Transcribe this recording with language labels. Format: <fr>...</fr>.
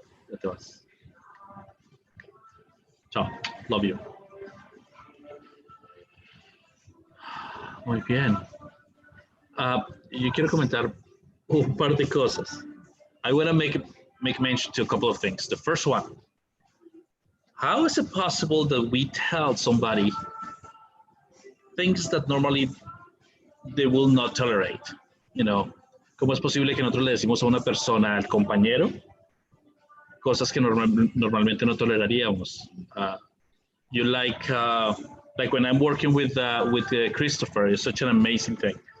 <es>Ya te vas.</es> <en>Chao. Love you.</en> <es>Muy bien. Yo quiero comentar un par de cosas.</es> <en>I want to make mention to a couple of things. The first one, how is it possible that we tell somebody things that normally they will not tolerate? You know,</en> <es>¿cómo es posible que nosotros le decimos a una persona, al compañero, cosas que normalmente no toleraríamos?</es> <en>You like when I'm working with Christopher, it's such an amazing thing.</en>